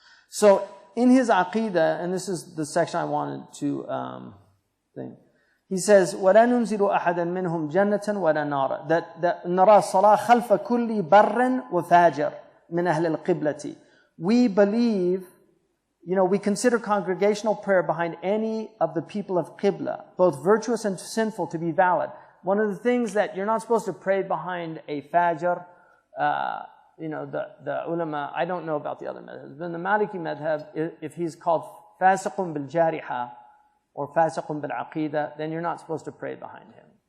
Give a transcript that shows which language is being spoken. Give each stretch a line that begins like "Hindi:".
English: So in his aqidah, and this is the section I wanted to think, he says,
Arabic: وَلَا نُنْزِلُ أَحَدًا مِّنْهُمْ جَنَّةً وَلَا نَارًا.
English: That
Arabic: نَرَى الصَّلَاةَ خَلْفَ كُلِّ بَرٍّ وَفَاجِرٍ مِّنْ أَهْلِ الْقِبْلَةِ.
English: We believe, we consider congregational prayer behind any of the people of Qibla, both virtuous and sinful, to be valid. One of the things that you're not supposed to pray behind a fajr, the ulama, I don't know about the other madhabs, but in the Maliki madhab, if he's called fasiqun bil jariha or fasiqun bil aqidah, then you're not supposed to pray behind him.